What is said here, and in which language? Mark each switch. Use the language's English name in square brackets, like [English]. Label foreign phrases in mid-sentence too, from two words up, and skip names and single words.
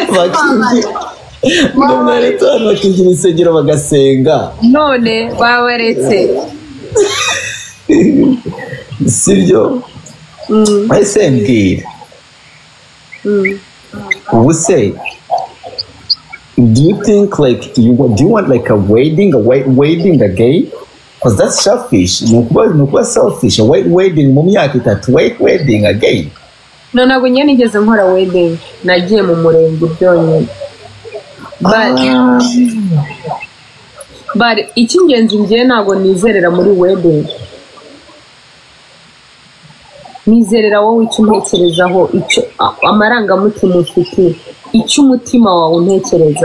[Kinyarwanda] mwaretse abantu bakingira isengero bagasenga, none babaretse sibyo? Ese mbwira ubu se, [English] do you think like do you want like a wedding again? Because that's selfish. Nukuba selfish. A wedding [Kinyarwanda] mu myaka [English] 3 wedding again. [Kinyarwanda] no ntabwo nyine nigeze nkora wedding, nagiye mu murenge byonyine. But icy'ingenzi ngiye ntabwo nizerera muri wedding, nizerera wowe icyo untekerezaho, icyo amarangamutima ufite, icyo umutima wawe untekerezaho.